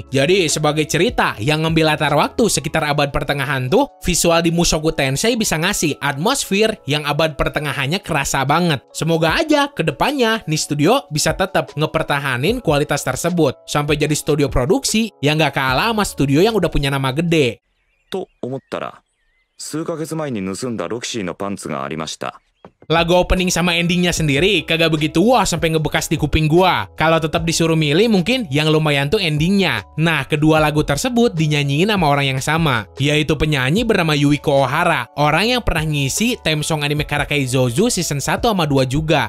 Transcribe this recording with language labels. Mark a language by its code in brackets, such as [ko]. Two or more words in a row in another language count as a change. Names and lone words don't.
[id] Jadi sebagai cerita yang ngambil latar waktu sekitar abad pertengahan tuh, visual di Mushoku Tensei bisa ngasih atmosfer yang abad pertengahannya kerasa banget. Semoga aja kedepannya nih studio bisa tetap ngepertahanin kualitas tersebut sampai jadi studio produksi yang gak kalah sama studio yang udah punya nama gede. [ja] と思ったら、数ヶ月前に盗んだロキシーのパンツがありました。 [id] Lagu opening sama endingnya sendiri kagak begitu wah sampai ngebekas di kuping gua. Kalau tetap disuruh milih mungkin yang lumayan tuh endingnya. Nah, kedua lagu tersebut dinyanyiin sama orang yang sama, yaitu penyanyi bernama Yuiko Ohara, orang yang pernah ngisi [en] theme song [id] anime Karakei Zoju season 1 sama 2 juga.